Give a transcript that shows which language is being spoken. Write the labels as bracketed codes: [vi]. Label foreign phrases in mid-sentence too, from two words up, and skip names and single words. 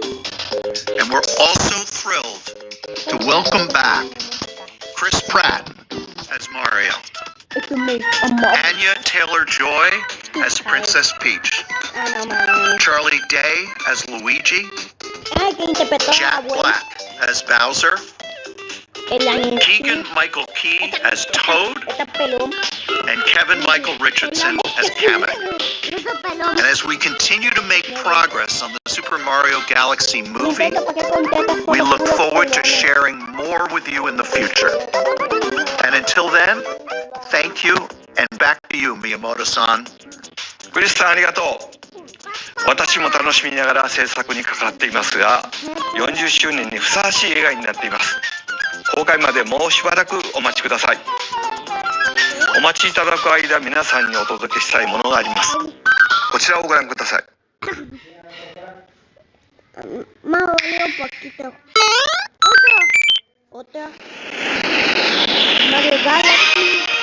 [en] And we're also thrilled to welcome back Chris Pratt as Mario, Anya Taylor-Joy as Princess Peach, Charlie Day as Luigi, Jack Black as Bowser, Keegan Michael Key as Toad, and Kevin Michael Richardson as Kamek. And as we continue to make progress on the Super Mario Galaxy movie, we look forward to sharing more with you in the future. And until then, thank you, and back to you, Miyamoto-san. [ja] クリスさんありがとう。私も楽しみながら制作に関わっていますが、40周年にふさわしい映画になっています。公開までもうしばらくお待ちください。お待ちいただく間、皆さんにお届けしたいものがあります。こちらをご覧ください。 [es] Mario un poquito. Otra. Mario Galaxy.